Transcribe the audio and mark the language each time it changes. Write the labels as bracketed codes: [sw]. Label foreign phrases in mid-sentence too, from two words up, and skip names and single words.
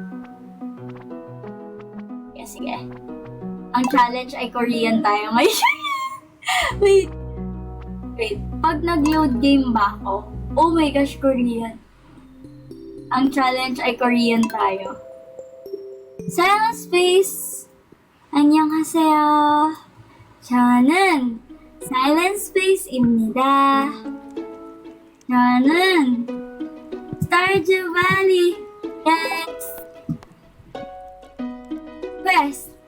[tl] Yeah, sige. Ang challenge ay Korean tayo ngayon. Wait. Pag nag-load game ba ako? [en] Oh my gosh, Korean. [tl] Ang challenge ay Korean tayo. Silent space. [ko] 안녕하세요. 저는 Silent Space입니다. 저는 Stardew Valley. [en] Yes. Quest.